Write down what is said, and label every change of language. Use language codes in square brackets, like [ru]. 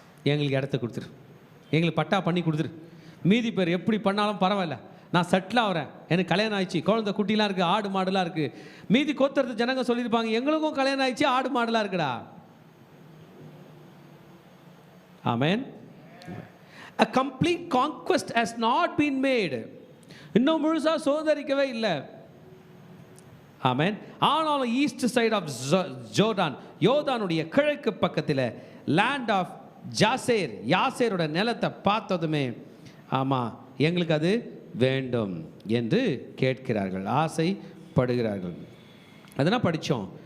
[ta] எங்களுக்கு இடத்த கொடுத்துரு, எங்களுக்கு பட்டா பண்ணி கொடுத்துரு, மீதி பேர் எப்படி பண்ணாலும் பரவாயில்ல, நான் செட்டில் ஆகிறேன், எனக்கு கல்யாணம் ஆயிடுச்சு, குழந்தை குட்டிலாம் இருக்குது, ஆடு மாடுலாம் இருக்குது. மீதி கோத்தரத்து ஜனங்க சொல்லியிருப்பாங்க, எங்களுக்கும் கல்யாணம் ஆயிடுச்சு, ஆடு மாடுலாம் இருக்குடா. ஆமென். [en] A complete conquest has not been made. [ta] இன்னும் முழுசா சோதரிக்கவே இல்லை. ஆமென். ஆனாலும் [en] east side of Jordan, [ta] யோர்தானுடைய கிழக்கு பக்கத்தில் [en] land of Jazer, [ta] யாசேரோட நிலத்தை பார்த்ததுமே ஆமாம் எங்களுக்கு அது வேண்டும் என்று கேட்கிறார்கள், ஆசைப்படுகிறார்கள். அதனால் படித்தோம்.